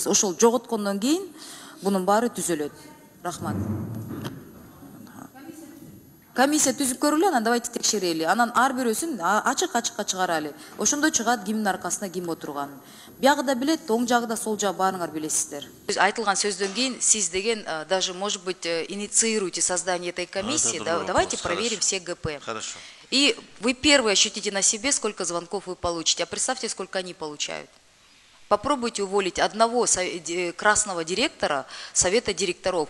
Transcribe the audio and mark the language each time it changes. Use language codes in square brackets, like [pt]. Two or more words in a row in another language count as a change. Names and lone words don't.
[ky] Ошол жоготкондон кийин бунун баары түзөлөт. Рахмат. комиссия түзүп көрөлү, анан давайте текшерели. Анан ар бирөөсүн ачык-ачыкка чыгаралы. Ошондо чыгат кимдин аркасында ким отурганын. Биягы да билет, оң жагы да сол жагы баарыңар билесиздер. Айтылган сөздөн кийин сиз деген [ru] даже, может быть, инициируете создание этой комиссии. Давайте проверим все ГП. Хорошо. И вы первые ощутите на себе, сколько звонков вы получите. А представьте, сколько они получают. Попробуйте уволить одного красного директора совета директоров.